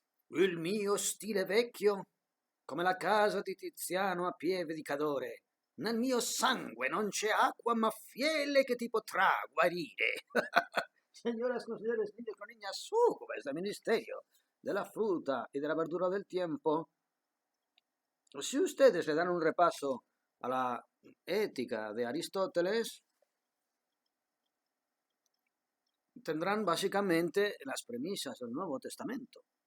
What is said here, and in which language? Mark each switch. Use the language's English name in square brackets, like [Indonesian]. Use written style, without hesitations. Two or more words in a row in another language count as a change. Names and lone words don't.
[Italian] Il mio stile vecchio, come la casa di Tiziano a pieve di Cadore. Nel mio sangue non c'è acqua ma fiele che ti potrà guarire. [Spanish] Señoras, señores, niños con niñas, súcubes del ministerio de la fruta y de la verdura del tiempo. Si ustedes le dan un repaso a la ética de Aristóteles, tendrán básicamente las premisas del Nuevo Testamento.